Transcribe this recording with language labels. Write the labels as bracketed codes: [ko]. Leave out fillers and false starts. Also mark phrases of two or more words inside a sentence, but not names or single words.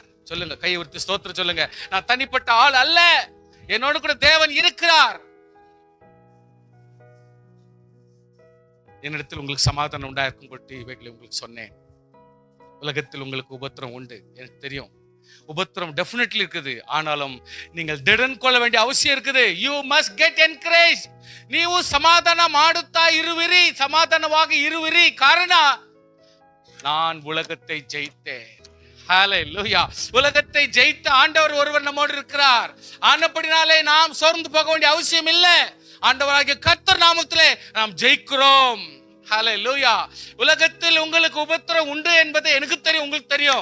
[ta] சொல்லுங்க, கையை உயர்த்தி ஸ்தோத்திரம் சொல்லுங்க. நான் தனிப்பட்ட ஆள் அல்ல, என்னோடு கூட தேவன் இருக்கிறார். என்னிடத்தில் உங்களுக்கு சமாதானம் உண்டாயிருக்கும் பொருட்டு இவைகளை உங்களுக்கு சொன்னேன். உலகத்தில் உங்களுக்கு உபத்திரம் உண்டு, எனக்கு தெரியும். உபத்திரம் டெஃபினெட்லி இருக்குது. ஆனாலும் நீங்கள் திடன் கொள்ள வேண்டிய அவசியம் இருக்குது. [en] you must get encourage. [kn] ನೀವು ಸಮಾಧಾನ ಮಾಡುತ್ತಾ ಇರುವಿರಿ, ಸಮಾಧಾನವಾಗಿ ಇರುವಿರಿ. [ta] ಕಾರಣ நான் உலகத்தை ஜெயித்தேன். ஹalleluya. உலகத்தை ஜெயித்த ஆண்டவர் ஒருவர் நம்மோடு இருக்கிறார். ஆனபடினாலே நாம் சோர்ந்து போக வேண்டிய அவசியம் இல்லை. ஆண்டவராகிய கர்த்தர் நாமத்திலே நாம் ஜெயிக்கிறோம். ஹalleluya. உலகத்தில் உங்களுக்கு உபத்திரம் உண்டு என்பது எனக்கு தெரியும், உங்களுக்கு தெரியும்.